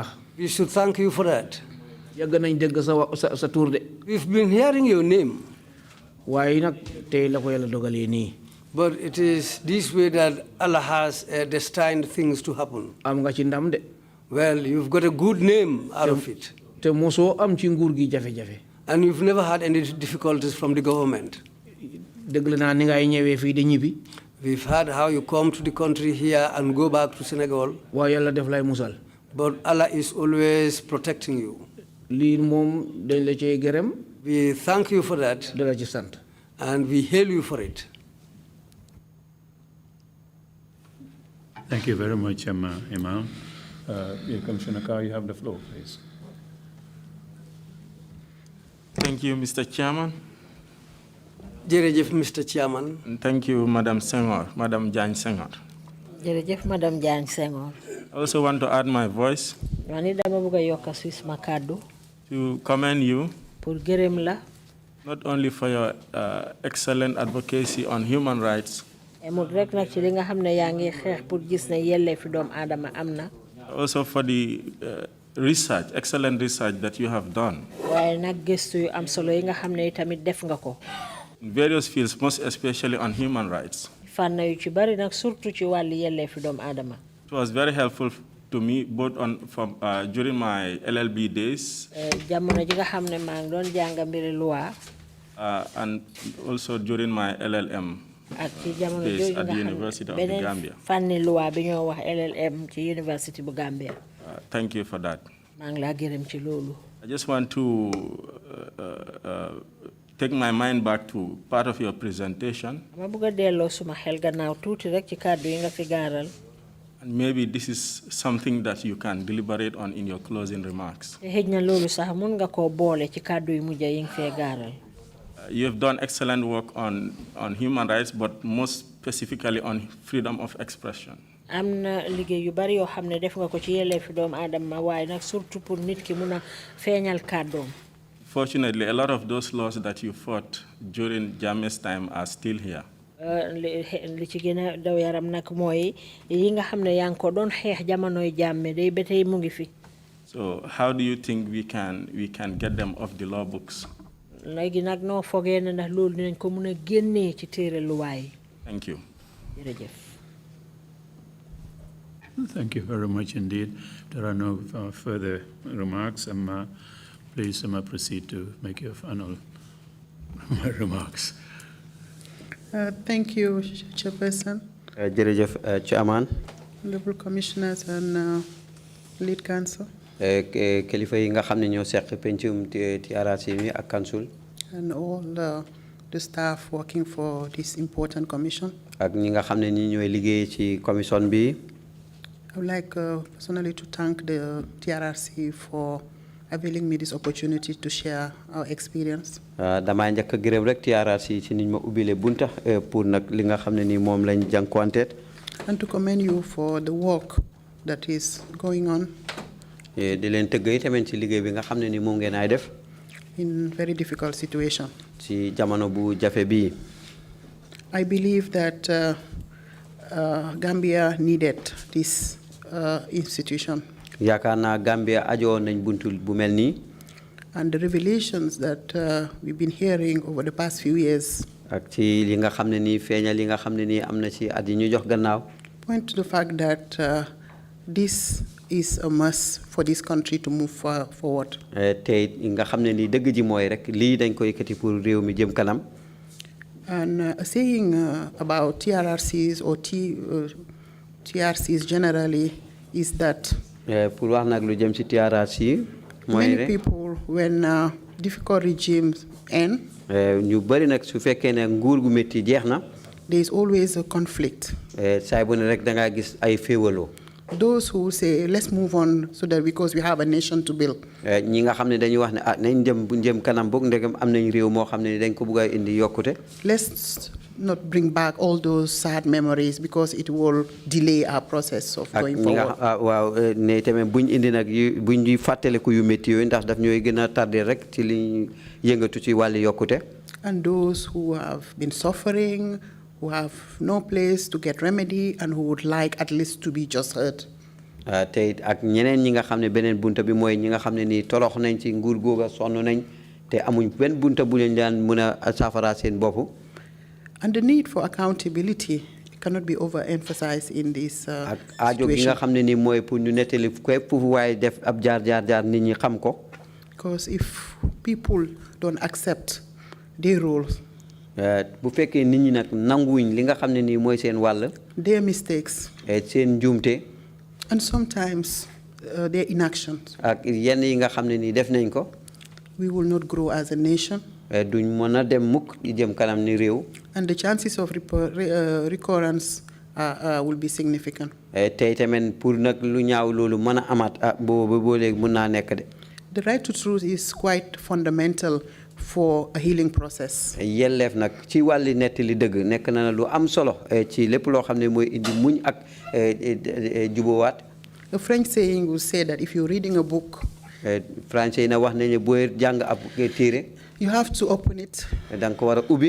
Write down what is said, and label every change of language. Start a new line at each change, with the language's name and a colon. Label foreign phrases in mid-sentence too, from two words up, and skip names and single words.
English: We should thank you for that.
Wolof: yàgg nañ dégg sa tur de
English: We've been hearing your name,
Wolof: waaye nag tey la ko yàlla dogalee nii
English: but it is this way that Allah has destined things to happen.
Wolof: am nga ci ndam de
English: Well, you've got a good name out of it,
Wolof: te mosoo am ci nguur gi jafe-jafe
English: and you've never had any difficulties from the government.
Wolof: dégg naa ni ngay ñëwee fii di ñibbi
English: We've heard how you come to the country here and go back to Senegal,
Wolof: waaye yàlla def lay musal
English: but Allah is always protecting you.
Wolof: lii moom dañ la cey gërëm
English: We thank you for that,
Wolof: da la ci sant
English: and we hail you for it. Thank you very much, Imam. Commissioner Carr, you have the floor, please. Thank you, Mr. Chairman. Jerejef, Mr. Chairman. And thank you, Madam Senghor, Madam Jan Senghor.
Wolof: jërëjëf madame Diagne Senghor.
English: I also want to add my voice
Wolof: wani dama bëgg a yokk Swiss ma kàddu
English: to commend you
Wolof: pour gërëm la.
English: not only for your excellent advocacy on human rights,
Wolof: emul rek nag ci li nga xam ne yaa ngi xeex pour gis ne yelleefi doomu aadama am na.
English: also for the excellent research that you have done
Wolof: waaye nag gëstu yu am solo yi nga xam ne tamit def nga ko.
English: in various fields, most especially on human rights.
Wolof: fànn yu ci bari nag surtout ci wàllu yelleefi doomu aadama.
English: It was very helpful to me both during my LLB days
Wolof: jamono ji nga xam ne maa ngi doon jàng mbiri loi.
English: and also during my LLM
Wolof: ak ci jamono
English: days
Wolof: jooju
English: at
Wolof: nga
English: the
Wolof: xam
English: University
Wolof: ne
English: of the
Wolof: beneen
English: Gambia.
Wolof: fànni loi bi ñoo wax LLM ci University bu Gambia.
English: Thank you for that.
Wolof: maa ngi laa gërëm ci loolu.
English: I just want to take my mind back to part of your presentation.
Wolof: ma bëgg a delloo suma xel gannaaw tuuti rek ci kàddu yi nga fi gaaral.
English: And maybe this is something that you can deliberate on in your closing remarks.
Wolof: te xëj na loolu sax mun nga koo boole ci kàddu yu mujj yi nga fee gaaral.
English: You have done excellent work on human rights, but most specifically on freedom of expression.
Wolof: am na liggéey yu bari yoo xam ne def nga ko ci yelleefi doomu aadama waaye nag
French: surtout pour
Wolof: nit ki mun a feeñal kàddoom.
English: Fortunately, a lot of those laws that you fought during Jammeh's time are still here.
Wolof: li ci gën a daw yaram nag mooy yi nga xam ne yaa ngi ko doon xeex jamonoy Jammeh day ba tey mu ngi fi.
English: So how do you think we can get them off the law books?
Wolof: léegi nag noo fogee ne ndax loolu dinañ ko mun a génnee ci téere luwaay.
English: Thank you.
Wolof: jërëjëf.
English: Thank you very much indeed. There are no further remarks. Please proceed to make your final my remarks. Thank you, Chairperson,
Wolof: jërëjëf Chairman.
English: Honorable Commissioners and Lead Counsel.
Wolof: Kilifa yi nga xam ne ñoo seq pencum TRRC mi ak council.
English: And all the staff working for this important commission.
Wolof: Ak ñi nga xam ne ñi ñooy liggéey ci commission bi.
English: I would like personally to thank the TRRC for availing me this opportunity to share our experience.
Wolof: Damay njëkk a gërëm rek TRRC ci niñ ma ubbile bunta pour nag li nga xam ne nii moom lañ jànkuwanteet.
English: And to commend you for the work that is going on.
Wolof: Di leen tëgg yi tamit ci liggéey bi nga xam ne nii moom ngeen ay def.
English: In very difficult situation.
Wolof: Ci jamono bu jafe bii.
English: I believe that Gambia needed this institution.
Wolof: Yaakaar naa Gambia ajoo nañ buntu bu mel nii.
English: And the revelations that we've been hearing over the past few years.
Wolof: Ak ci li nga xam ne nii feeñal li nga xam ne nii am na ci at yi ñu jox gannaaw.
English: Point to the fact that this is a must for this country to move forward.
Wolof: Tey nga xam ne nii dëgg ji mooy rek lii dañ ko yëkkati pour réew mi jëm kanam.
English: And saying about TRRCs or TRCs generally is that
Wolof: pour wax nag lu jëm ci TRRC mooy
English: many people when difficult regimes end.
Wolof: ñu bari nag su fekkee ne nguur gu métti jeex na.
English: There is always a conflict.
Wolof: Saay bu ne rek da ngaa gis ay féewaloo.
English: Those who say let's move on so that because we have a nation to build.
Wolof: ñi nga xam ne dañuy wax ne nañ jëm kanam boog ndegam am nañ réew moo xam ne dañ ko bëgg a indi yokkute.
English: Let's not bring back all those sad memories because it will delay our process of going forward.
Wolof: waaw ne tamit buñ indi nag buñ di fàttaliku yu métti yooyu ndax daf ñooy gën a tardé rek ci li yëngatu ci wàllu yokkute.
English: And those who have been suffering, who have no place to get remedy and who would like at least to be just heard.
Wolof: Te ak ñeneen ñi nga xam ne beneen bunta bi mooy ñi nga xam ne nii torox nañ ci nguur googa sonn nañ te amuñ benn bunta bu leen daan mën a saafara seen bopp.
English: And the need for accountability cannot be overemphasized in this
Wolof: ak aajo gi nga xam ne nii mooy pour ñu nettali képp waaye def ab jaar nit ñi xam ko.
English: Because if people don't accept their roles.
Wolof: Bu fekkee nit ñi nag nanguwuñ li nga xam ne nii mooy seen wàll.
English: Their mistakes.
Wolof: Seen njuumte.
English: And sometimes their inactions.
Wolof: Ak yenn yi nga xam ne nii def nañ ko.
English: We will not grow as a nation.
Wolof: Duñ mën a dem mukk di jëm kanam ni réew.
English: And the chances of recurrence will be significant.
Wolof: Tey tamit pour nag lu ñaaw loolu mën a amaat boo léegi mën naa nekk de.
English: The right to truth is quite fundamental for a healing process.
Wolof: Yelleef nag ci wàlli nettali dëgg nekk na lu am solo ci lépp loo xam ne mooy indi muñ ak jubowaat.
English: A French saying will say that if you're reading a book.
Wolof: Français yi na wax nañu booy jàng ab téere.
English: You have to open it.
Wolof: Da nga ko war a ubbi.